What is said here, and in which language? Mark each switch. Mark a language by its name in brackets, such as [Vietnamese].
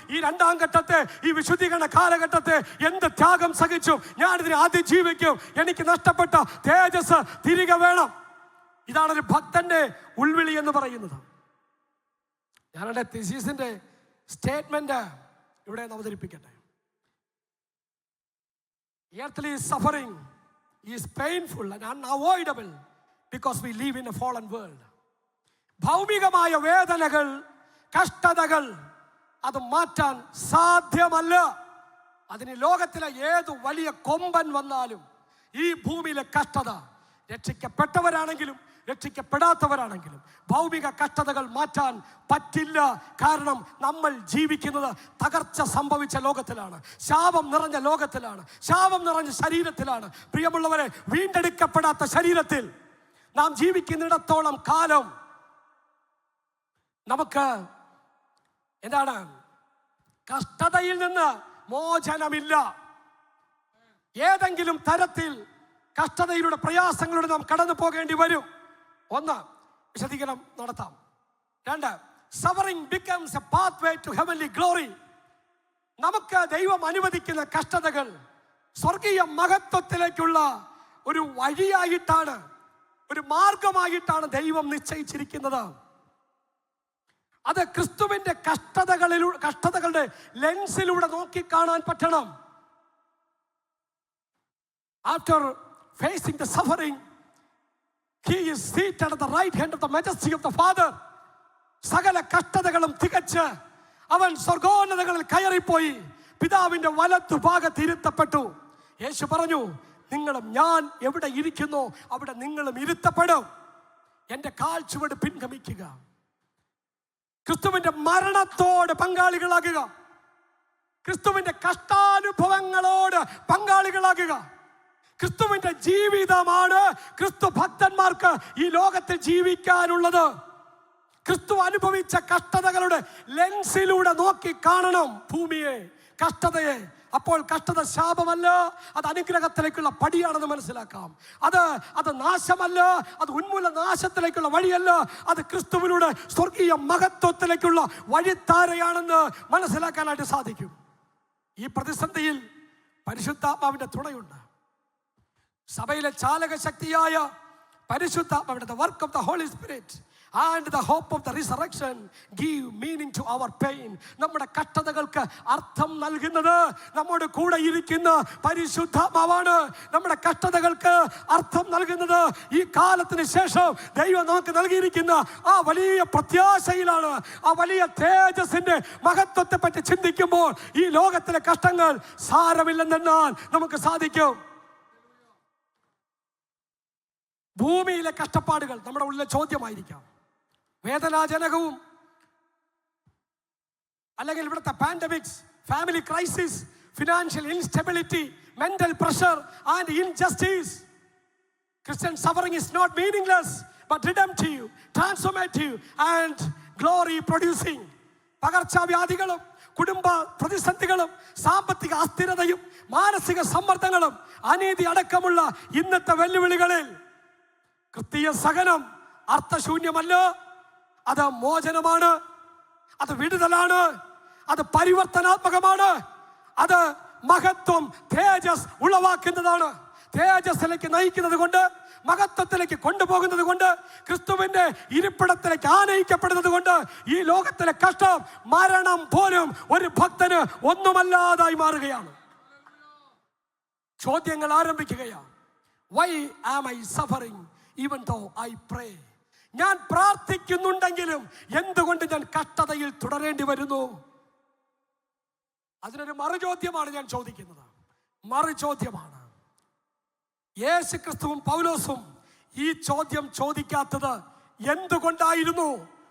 [Malayalam] ഈ രണ്ടാം ഘട്ടത്തെ, ഈ വിശുദ്ധീകരണ കാലഘട്ടത്തെ എന്ത് ത്യാഗം സഹിച്ചും ഞാനിതിനെ അതിജീവിക്കും. എനിക്ക് നഷ്ടപ്പെട്ട തേജസ് തിരികെ വേണം. ഇതാണ് ഒരു ഭക്തന്റെ ഉൾവിളി എന്ന് പറയുന്നത്. ഞാനെൻ്റെ തിസീസിന്റെ സ്റ്റേറ്റ്മെന്റ് ഇവിടെ അവതരിപ്പിക്കട്ടെ. [English] Earthly suffering is painful and unavoidable because we live in a fallen world. [Malayalam] ഭൗമികമായ വേദനകൾ, കഷ്ടതകൾ അത് മാറ്റാൻ സാധ്യമല്ല. അതിന് ലോകത്തിലെ ഏത് വലിയ കൊമ്പൻ വന്നാലും ഈ ഭൂമിയിലെ കഷ്ടത, രക്ഷിക്കപ്പെട്ടവരാണെങ്കിലും രക്ഷിക്കപ്പെടാത്തവരാണെങ്കിലും ഭൗമിക കഷ്ടതകൾ മാറ്റാൻ പറ്റില്ല. കാരണം നമ്മൾ ജീവിക്കുന്നത് തകർച്ച സംഭവിച്ച ലോകത്തിലാണ്, ശാപം നിറഞ്ഞ ലോകത്തിലാണ്, ശാപം നിറഞ്ഞ ശരീരത്തിലാണ്. പ്രിയമുള്ളവരെ, വീണ്ടെടുക്കപ്പെടാത്ത ശരീരത്തിൽ നാം ജീവിക്കുന്നിടത്തോളം കാലം നമുക്ക് എന്താണ്, കഷ്ടതയിൽ നിന്ന് മോചനമില്ല. ഏതെങ്കിലും തരത്തിൽ കഷ്ടതയിലൂടെ, പ്രയാസങ്ങളിലൂടെ നാം കടന്നു പോകേണ്ടി വരും. ഒന്ന്, വിശദീകരണം നടത്താം. [English] രണ്ട്, suffering becomes a pathway to heavenly glory. [Malayalam] നമുക്ക് ദൈവം അനുവദിക്കുന്ന കഷ്ടതകൾ സ്വർഗീയ മഹത്വത്തിലേക്കുള്ള ഒരു വഴിയായിട്ടാണ്, ഒരു മാർഗമായിട്ടാണ് ദൈവം നിശ്ചയിച്ചിരിക്കുന്നത്. അത് ക്രിസ്തുവിന്റെ കഷ്ടതകളുടെ ലെൻസിലൂടെ നോക്കിക്കാണാൻ പറ്റണം. [English] After facing the suffering, he is seated at the right hand of the majesty of the Father. [Malayalam] സകല കഷ്ടതകളും തികച്ച് അവൻ സ്വർഗോന്നതങ്ങളിൽ കയറിപ്പോയി പിതാവിന്റെ വലത്തു ഭാഗത്ത് ഇരുത്തപ്പെട്ടു. യേശു പറഞ്ഞു, നിങ്ങളും ഞാൻ എവിടെ ഇരിക്കുന്നു അവിടെ നിങ്ങളും ഇരുത്തപ്പെടും. എൻ്റെ കാൽ ചുവട് പിൻഗമിക്കുക. ക്രിസ്തുവിന്റെ മരണത്തോട് പങ്കാളികളാകുക, ക്രിസ്തുവിന്റെ കഷ്ടാനുഭവങ്ങളോട് പങ്കാളികളാകുക. ക്രിസ്തുവിന്റെ ജീവിതമാണ് ക്രിസ്തു ഭക്തന്മാർക്ക് ഈ ലോകത്തിൽ ജീവിക്കാനുള്ളത്. ക്രിസ്തു അനുഭവിച്ച കഷ്ടതകളുടെ ലെൻസിലൂടെ നോക്കി കാണണം ഭൂമിയെ, കഷ്ടതയെ. അപ്പോൾ കഷ്ടത ശാപമല്ല, അത് അനുഗ്രഹത്തിലേക്കുള്ള പടിയാണെന്ന് മനസ്സിലാക്കാം. അത് നാശമല്ല, അത് ഉന്മൂല നാശത്തിലേക്കുള്ള വഴിയല്ല, അത് ക്രിസ്തുവിലൂടെ സ്വർഗീയ മഹത്വത്തിലേക്കുള്ള വഴിത്താരയാണെന്ന് മനസ്സിലാക്കാനായിട്ട് സാധിക്കും. ഈ പ്രതിസന്ധിയിൽ പരിശുദ്ധാത്മാവിന്റെ തുണയുണ്ട്. സഭയിലെ ചാലക ശക്തിയായ പരിശുദ്ധാത്മാവിന്റെ [English] the work of the Holy Spirit and the hope of the resurrection give meaning to our pain. [Malayalam] നമ്മുടെ കഷ്ടതകൾക്ക് അർത്ഥം നൽകുന്നത് നമ്മുടെ കൂടെ ഇരിക്കുന്ന പരിശുദ്ധാത്മാവാണ്. നമ്മുടെ കഷ്ടതകൾക്ക് അർത്ഥം നൽകുന്നത് ഈ കാലത്തിന് ശേഷം ദൈവം നമുക്ക് നൽകിയിരിക്കുന്ന ആ വലിയ പ്രത്യാശയിലാണ്. ആ വലിയ തേജസ്സിന്റെ മഹത്വത്തെ പറ്റി ചിന്തിക്കുമ്പോൾ ഈ ലോകത്തിലെ കഷ്ടങ്ങൾ സാരമില്ലെന്നെണ്ണാൻ നമുക്ക് സാധിക്കും. ഭൂമിയിലെ കഷ്ടപ്പാടുകൾ നമ്മുടെ ഉള്ളിലെ ചോദ്യമായിരിക്കാം. വേദനാജനകവും, അല്ലെങ്കിൽ ഇവിടുത്തെ [English] Pandemics, family crisis, financial instability, mental pressure and injustice. Christian suffering is not meaningless but redemptive, transformative and glory producing. [Malayalam] പകർച്ചവ്യാധികളും കുടുംബ പ്രതിസന്ധികളും സാമ്പത്തിക അസ്ഥിരതയും മാനസിക സമ്മർദ്ദങ്ങളും അനീതി അടക്കമുള്ള ഇന്നത്തെ വെല്ലുവിളികളിൽ ക്രിസ്തീയ സഹനം അർത്ഥശൂന്യമല്ല. അത് മോചനമാണ്, അത് വിടുതലാണ്, അത് പരിവർത്തനാത്മകമാണ്, അത് മഹത്വം, തേജസ് ഉളവാക്കുന്നതാണ്. തേജസ്സിലേക്ക് നയിക്കുന്നത് കൊണ്ട്, മഹത്വത്തിലേക്ക് കൊണ്ടുപോകുന്നത് കൊണ്ട്, ക്രിസ്തുവിന്റെ ഇരിപ്പിടത്തിലേക്ക് ആനയിക്കപ്പെടുന്നത് കൊണ്ട് ഈ ലോകത്തിലെ കഷ്ടം, മരണം പോലും ഒരു ഭക്തന് ഒന്നുമല്ലാതായി മാറുകയാണ്. ചോദ്യങ്ങൾ ആരംഭിക്കുകയാണ്. [English] Why am I suffering even though I pray? [Malayalam] ഞാൻ പ്രാർത്ഥിക്കുന്നുണ്ടെങ്കിലും എന്തുകൊണ്ട് ഞാൻ കഷ്ടതയിൽ തുടരേണ്ടി വരുന്നു? അതിനൊരു മറുചോദ്യമാണ് ഞാൻ ചോദിക്കുന്നത്. മറുചോദ്യമാണ്. യേശുക്രിസ്തുവും പൗലോസും ഈ ചോദ്യം ചോദിക്കാത്തത് എന്തുകൊണ്ടായിരുന്നു?